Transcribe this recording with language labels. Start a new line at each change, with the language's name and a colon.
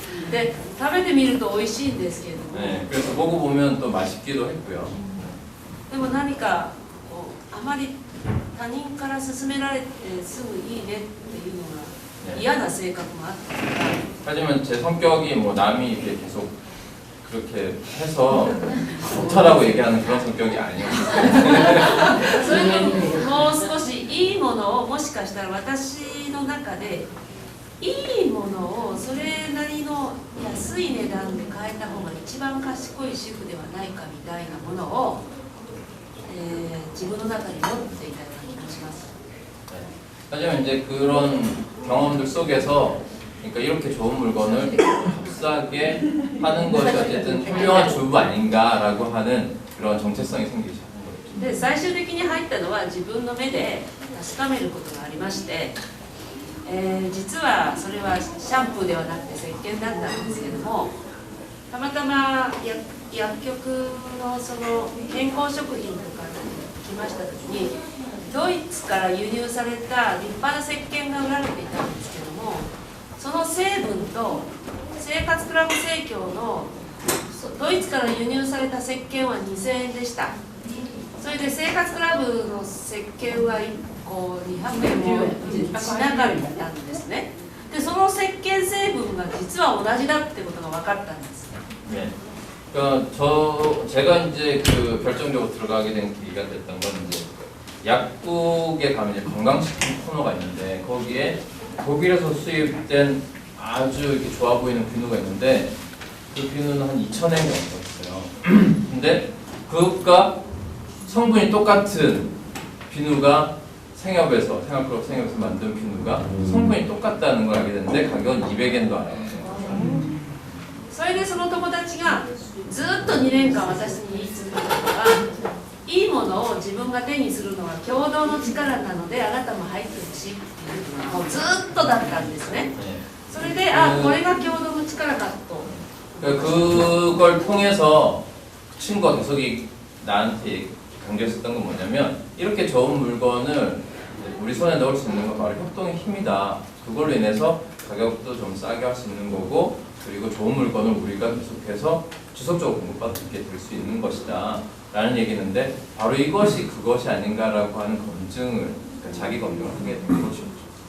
Japanese: で食べてみると美味しいんですけれども、
Korean: 네, 그래서 먹어보면 또 맛있기도 했고요.
Japanese: でも何かこうあまり他人から勧められてすぐいいねっていうのが嫌な性格もあったから
Korean: 하지만 제 성격이 뭐 남이 이렇게 계속 그렇게 해서 좋다라고 얘기하는 그런 성격이 아니었어요.
Japanese: それともう少しいいものをもしかしたら私の中でいいものをそれなりの安い値段で買えた方が一番賢い主婦ではないかみたいなものを、自分の中に持っていたような気がします。
Korean: 하지만 이제 그런 경험들 속에서 그러니까 이렇게 좋은 물건을 값싸게 하는 것이 어쨌든 현명한 주부 아닌가라고 하는 그런 정체성이 생기기 시작한 거죠.
Japanese: で最終的に入ったのは自分の目で確かめることがありまして、実はそれはシャンプーではなくて石鹸だったんですけども、たまたま薬局のその健康食品とかに来ました時にドイツから輸入された立派な石鹸が売られていたんですけども、その成分と生活クラブ生協のドイツから輸入された石鹸は2000円でした。それで生活クラブの石鹸は1個200円もしなかったんですね。でその石鹸成分が実は同じだってことが分かったんです。
Korean: 네. 그러니까 제가 이제 그 결정적으로 들어가게 된 계기가 됐던 건 이제 약국에 가면 이제 건강식품 코너가 있는데 거기에 독일에서 수입된 아주 이렇게 좋아 보이는 비누가 있는데 그 비누는 한 2,000엔 정도 있어요. 근데 그것과 성분이 똑같은 비누가 생협에서 생활클럽 생협에서 만든 비누가 성분이 똑같다는 걸 알게 됐는데 가격은 200엔도 안 해요.
Japanese: それでその友達がずっと2年間私に言い続けたのが、いいものを自分が手にするのは共同の力なのであなたも入ってほしいっていうのがもうずっとだったんですね。それでこれが共同の力だと。
Korean: 그걸 통해서 친구가 계속 나한테 강조했었던 건 뭐냐면 이렇게 좋은 물건을 우리 손에 넣을 수 있는 건 바로 협동의 힘이다. 그걸로 인해서 가격도 좀 싸게 할 수 있는 거고 그리고 좋은 물건을 우리가 계속해서 지속적으로 공급받게 될 수 있는 것이다 라는 얘기인데 바로 이것이 그것이 아닌가라고 하는 검증을 그러니까 자기 검증을 하게 된 것이었죠.